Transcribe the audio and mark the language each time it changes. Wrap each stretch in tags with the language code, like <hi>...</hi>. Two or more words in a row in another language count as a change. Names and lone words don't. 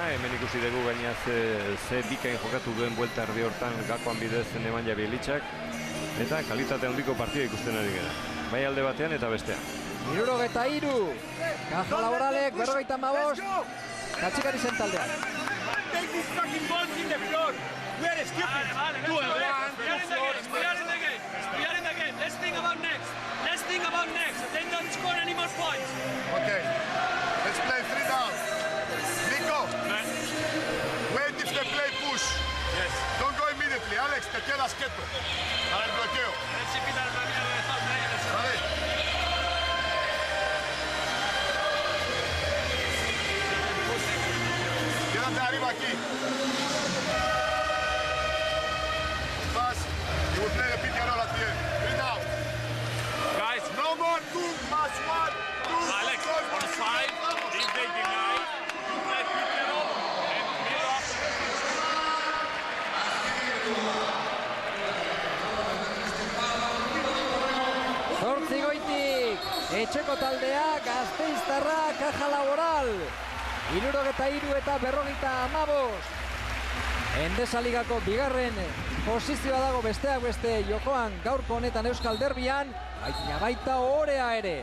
<eu>Hemen ikusi dugu gainaz ze bikain jokatu duen buelta erdi hortan gakoan bidez Nemanja Bjelicak. eta kalitate handiko partida ikusten ari gara. Bai alde batean eta bestean. 73, Caja Laboralek 55, Katxikari zen taldean.</eu> <en>Take these fucking balls in the floor. We are stupid. We are in the game. Let's think about next. They don't score any more points. Okay. Let's play 3 down. Nico. Wait if they play push. Yes. Don't go immediately.</en> <es>Alex, te quedas quieto. Para el bloqueo. Vale. Quédate arriba aquí.</es> <en>Pass. You will play the pick and roll at the end. 3 down. Guys, No more 2 plus 1. 2. Alex, on 5. If they deny, you play pick and roll and build up.</en> <eu>Zortzi goitik, etxeko taldea, Gasteiztarra, Caja Laboral. 73 eta 55. Endesa Ligako bigarren posizioa dago besteak beste jokoan gaurko honetan Euskal Derbian, baina baita orea ere.</eu>